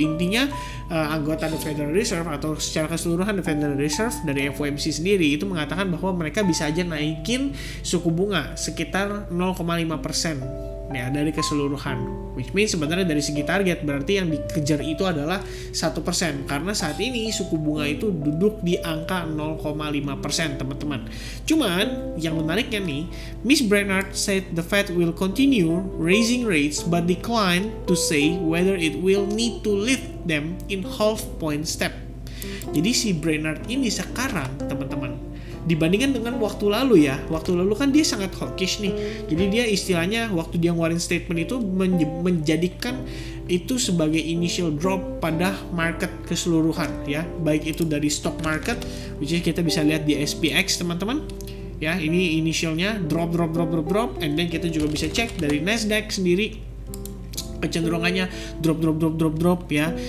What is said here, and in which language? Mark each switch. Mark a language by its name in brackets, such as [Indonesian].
[Indonesian] Intinya anggota The Federal Reserve atau secara keseluruhan The Federal Reserve dari FOMC sendiri itu mengatakan bahwa mereka bisa aja naikin suku bunga sekitar 0,5% ya dari keseluruhan, [English] which means [Indonesian] sebenarnya dari segi target berarti yang dikejar itu adalah 1%, karena saat ini suku bunga itu duduk di angka 0,5% teman-teman. Cuman yang menariknya nih, [English] Miss Brainard said the Fed will continue raising rates but declined to say whether it will need to lift them in half point step. [Indonesian] Jadi si Brainard ini sekarang teman-teman, dibandingkan dengan waktu lalu ya, waktu lalu kan dia sangat hawkish nih. Jadi dia istilahnya waktu dia ngeluarin statement itu menjadikan itu sebagai initial drop pada market keseluruhan ya, baik itu dari stock market, [English] which is [Indonesian] kita bisa lihat di SPX teman-teman ya, ini initialnya drop, [English] and then [Indonesian] kita juga bisa cek dari Nasdaq sendiri kecenderungannya drop ya.